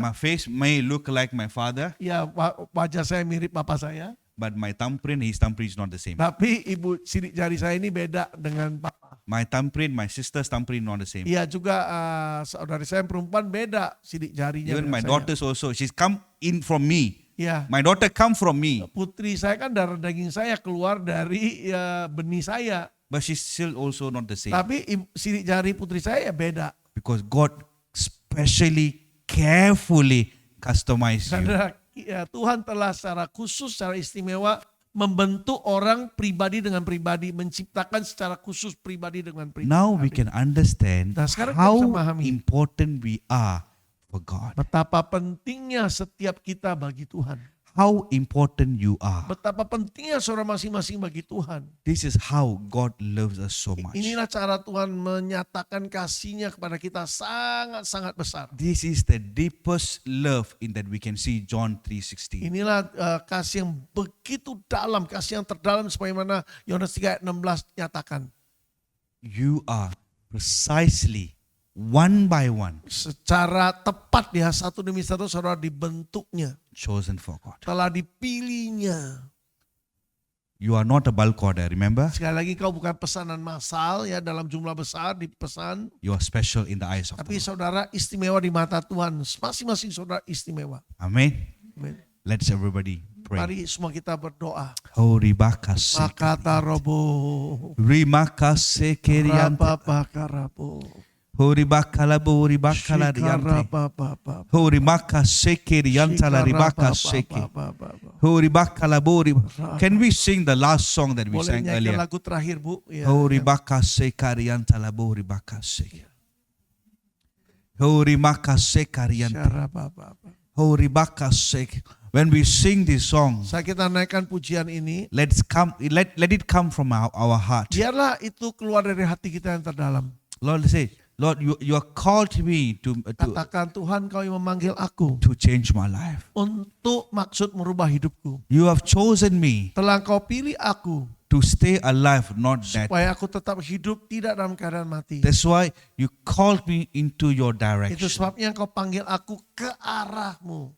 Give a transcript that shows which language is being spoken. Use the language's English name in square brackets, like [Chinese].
[English] My face may look like my father, [Indonesian] Ya, wajah saya mirip bapak saya. [English] but my thumbprint, his thumbprint is not the same. [Indonesian] Tapi ibu sidik jari saya ini beda dengan papa. [English] My thumbprint, my sister's thumbprint not the same. [Indonesian] Iya juga saudari saya yang perempuan beda sidik jarinya. [English] Even [Indonesian] dengan [English] my [Indonesian] saya. [English] daughters also, she's come in from me. [Indonesian] Ya, [English] My daughter come from me, [Indonesian] putri saya kan darah daging saya keluar dari benih saya. [English] but she's still also not the same. [Indonesian] Tapi sidik jari putri saya ya beda. [English] Because God specially, carefully customized you. [Indonesian] Karena Tuhan telah secara khusus, secara istimewa membentuk orang pribadi dengan pribadi, menciptakan secara khusus pribadi dengan pribadi. [English] Now we can understand [Indonesian] Nah, sekarang kita [English] how [Indonesian] bisa memahami [English] important we are for God. [Indonesian] betapa pentingnya setiap kita bagi Tuhan. [English] How important you are. [Indonesian] Betapa pentingnya saudara masing-masing bagi Tuhan. [English] This is how God loves us so much. [Indonesian] Inilah cara Tuhan menyatakan kasih-Nya kepada kita sangat-sangat besar. [English] This is the deepest love in that we can see John 3:16. [Indonesian] Inilah kasih yang begitu dalam, kasih yang terdalam sebagaimana Yohanes 3 ayat 16 nyatakan. [English] You are precisely one by one [Indonesian] Secara tepat ya, satu demi satu saudara dibentuknya, [English] chosen for God. [Indonesian] telah dipilihnya. [English] You are not a bulk order, remember? [Indonesian] Sekali lagi kau bukan pesanan massal ya dalam jumlah besar dipesan. [English] You are special in the eyes of [Indonesian] Tapi [English] the Lord. [Indonesian] saudara istimewa di mata Tuhan. Masing-masing saudara istimewa. [English] Amen. [Indonesian] Amin. [English] Let's everybody pray. [Indonesian] Mari semua kita berdoa. Horibakase. Makata robo. Rimakase keriante. Rapapakarabo. Horibakalabo ribakala riante. Horimakase keriantala ribakaseke. Horibakalabo. [English] Can we sing the last song that we [Indonesian] Boleh [English] sang [Indonesian] nyanyikan lagu terakhir Bu. Ya, Horibakase kariantala boribakase. Horimakase kariante. Syarabababa. Horibakase. [English] When we sing this song, [Indonesian] Saat kita naikkan pujian ini, [English] let it come from our heart. [Indonesian] biarlah itu keluar dari hati kita yang terdalam. [English] Lord, say, Lord, you are called me to [Indonesian] Katakan, Tuhan kau yang memanggil aku [English] change my life. [Indonesian] untuk maksud merubah hidupku. [English] You have chosen me [Indonesian] Telah kau pilih aku [English] to stay alive, not dead. [Indonesian] supaya aku tetap hidup tidak dalam keadaan mati. [English] That's why you called me into your [Indonesian] Itu [English] direction. [Indonesian] sebabnya kau panggil aku ke arahmu.